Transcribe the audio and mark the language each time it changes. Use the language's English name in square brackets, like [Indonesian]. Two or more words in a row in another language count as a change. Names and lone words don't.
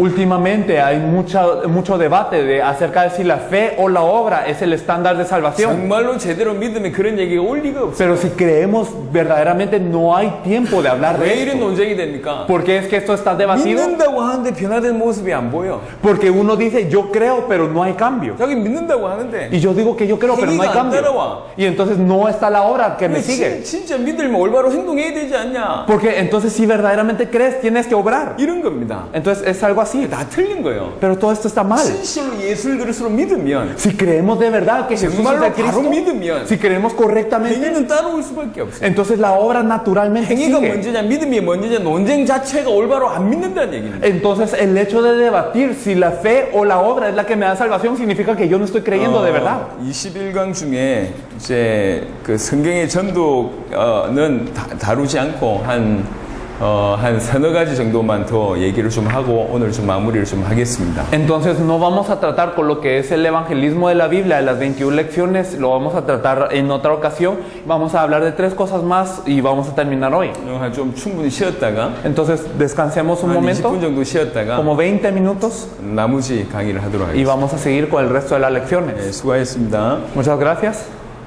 [Spanish] Últimamente hay mucho debate acerca de si la fe o la obra es el estándar de salvación. [Korean] 정말로 제대로 믿으면 그런 얘기가 올 리가 없어요. [Spanish] Pero si creemos verdaderamente no hay tiempo de hablar [Korean] 왜 [Spanish] de [Korean] 이런 [Spanish] esto. [Korean] 논쟁이 됩니까? [Spanish] ¿Por qué es que esto está debatido? [Korean] 믿는다고 하는데 변화된 모습이 안 보여. [Spanish] Porque uno dice yo creo pero no hay cambio. [Korean] 자기 믿는다고 하는데 [Spanish] Y yo digo que yo creo pero no hay [Korean] 행위가 안 [Spanish] cambio. [Korean] 따라와. [Spanish] Y entonces no está la obra que me sigue. [Korean] 진짜 믿으면 올바로 행동해야 되지 않냐? [Spanish] Porque entonces si verdaderamente crees tienes que obrar. [Korean] 이런 겁니다. [Spanish] Entonces es algo así. [Korean] 다 틀린 거예요. [Spanish] Pero todo esto está mal. [Korean] 진실로 예수를 그리스도로 믿으면 [Spanish] Si creemos de verdad que Jesús es [Korean] 정말로 [Spanish] el Cristo, [Korean] 바로 믿으면 [Spanish] si creemos correctamente, [Korean] 행위는 따라올 수밖에 없어요. [Spanish] entonces la obra naturalmente [Korean] 행위가 [Spanish] sigue. [Korean] 먼저냐 믿음이 먼저냐 논쟁 자체가 올바로 안 믿는다는 얘기입니다. [Spanish] Entonces el hecho de debatir si la fe o la obra es la que me da salvación significa que yo no estoy creyendo de verdad. [Korean] 21강 중에 이제 그 성경의 전도는 다루지 않고 한 서너 가지 정도만 더 얘기를 좀 하고 오늘 좀 마무리를 좀 하겠습니다. [Spanish] Entonces no vamos a tratar con lo que es el evangelismo de la Biblia, de las 21 lecciones, lo vamos a tratar en otra ocasión. Vamos a hablar de 3 cosas más y vamos a terminar hoy. [Korean] 좀 충분히 쉬었다가 [Spanish] Entonces descansemos un [Korean] 한 [Spanish] momento, [Korean] 20분 정도 쉬었다가 [Spanish] como 20 minutos, [Korean] 나머지 강의를 하도록 [Spanish] y [Korean] 하겠습니다. [Spanish] vamos a seguir con el resto de las lecciones. [Korean] 네, 수고하셨습니다. [Spanish] Muchas gracias.